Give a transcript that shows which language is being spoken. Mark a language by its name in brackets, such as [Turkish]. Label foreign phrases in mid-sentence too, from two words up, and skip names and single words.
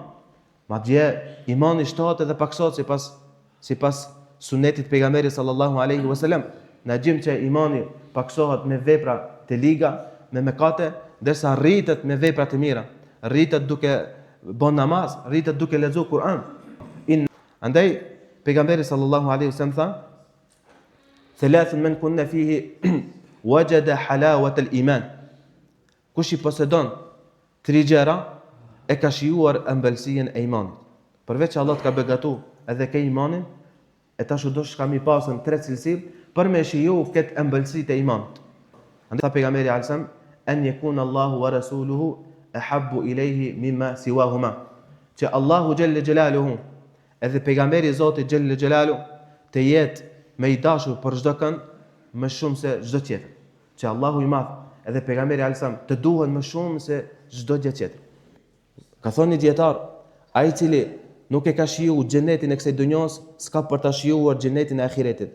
[Albanian] Madje imani shtohet edhe paksohet sipas sunetit pejgamberit [Arabic] صلى الله عليه وسلم. [Albanian] Na gjim që imani paksohet me vepra të liga, me mëkate, derisa rritet me vepra të mira. Rritet duke bën namaz, rritet duke lexuar Kur'an. Andaj pejgamberi [Arabic] صلى الله عليه وسلم [Albanian] tha: [Arabic] "ثلاث من كن فيه وجد حلاوة الإيمان." [Albanian] Kush i posedon 3 gjëra e ka shijuar ëmbëlsinë e imanit. Përveç që Allah të ka begatu edhe ke imanin, e tash do shkam i pasën 3 cilësi për me shiju këtë ëmbëlsitë e imanit. Andaj tha pejgamberi alsam, [Arabic] أن يكون الله ورسوله أحب إليه مما سواهما. [Albanian] Që Allahu [Arabic] جل جلاله [Albanian] edhe pejgamberi i Zotit [Arabic] جل جلاله [Albanian] të jetë me i dashur për çdo kënd më shumë se çdo tjetër. Që Allahu i madh edhe pejgamberi alsam të duhen më shumë se çdo gjë tjetër. Ka thonë një dietar, ai i cili nuk e ka shijuar xhenetin e kësaj dunjos, s'ka për ta shijuar xhenetin e ahiretit.